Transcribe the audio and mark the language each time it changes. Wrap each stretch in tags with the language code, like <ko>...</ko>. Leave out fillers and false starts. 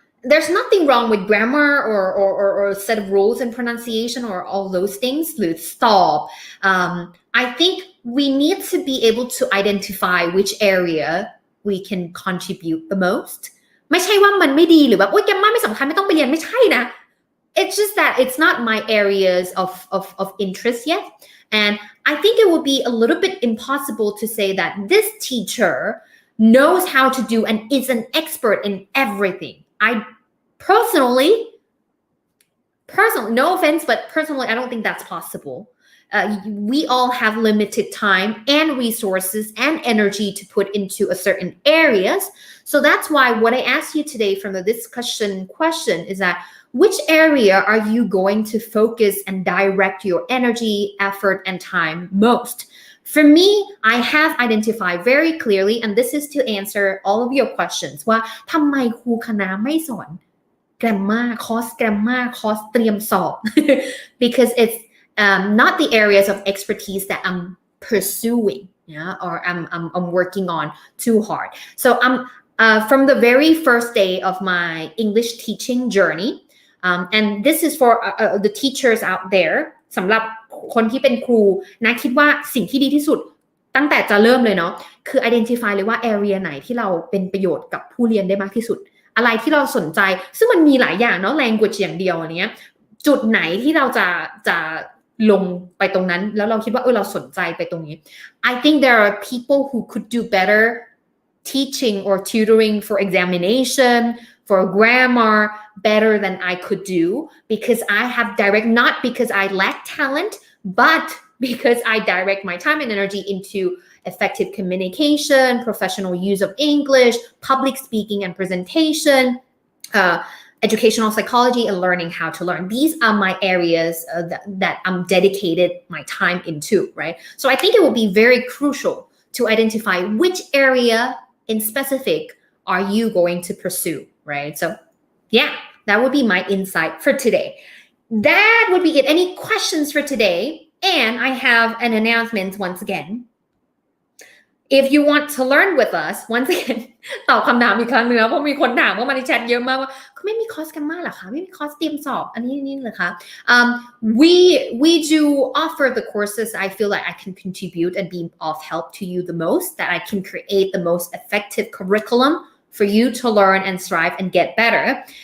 <en>There's nothing wrong with grammar or a set of rules and pronunciation or all those things. Stop. I think we need to be able to identify which area we can contribute the most.</en> <th>ไม่ใช่ว่ามันไม่ดีหรือแบบโอ๊ยแกมมาไม่สำคัญไม่ต้องไปเรียนไม่ใช่นะ</th> <en>It's just that it's not my areas of interest yet. And I think it would be a little bit impossible to say that this teacher knows how to do and is an expert in everything. I personally, no offense, but personally, I don't think that's possible. We all have limited time and resources and energy to put into a certain areas. So that's why what I asked you today from the discussion question is that which area are you going to focus and direct your energy, effort, and time most? For me, I have identified very clearly, and this is to answer all of your questions,</en> <th>ว่าทำไมครูคณะไม่สอนแกรมมาคอร์สแกรมมาคอร์สเตรียมสอบ</th> <en>because it's not the areas of expertise that I'm pursuing, or I'm working on too hard. So I'm from the very first day of my English teaching journey, and this is for the teachers out there.</en> <th>สำหรับคนที่เป็นครูนะคิดว่าสิ่งที่ดีที่สุดตั้งแต่จะเริ่มเลยเนาะคือ identify เลยว่า area ไหนที่เราเป็นประโยชน์กับผู้เรียนได้มากที่สุดอะไรที่เราสนใจซึ่งมันมีหลายอย่างเนาะ language อย่างเดียวอันเนี้ยจุดไหนที่เราจะ ลงไปตรงนั้นแล้วเราคิดว่าเราสนใจไปตรงนี้</th> <en>I think there are people who could do better teaching or tutoring for examination, for grammar better than I could do because I have not because I lack talent, but because I direct my time and energy into effective communication, professional use of English, public speaking and presentation, educational psychology, and learning how to learn. These are my areas that I'm dedicated my time into, right? So I think it will be very crucial to identify which area in specific are you going to pursue, right? So yeah, that would be my insight for today. That would be it. Any questions for today? And I have an announcement once again. If you want to learn with us, once again,</en> <th>ตอบคำถามอีกครั้งนึงนะเพราะมีคนถามเข้ามาในแชทเยอะมากว่าเขาไม่มีคอร์สกันมาเหรอคะไม่มีคอร์สเตรียมสอบอันนี้เหรอคะ</th> <en>we do offer the courses I feel like I can contribute and be of help to you the most, that I can create the most effective curriculum for you to learn and strive and get better.</en>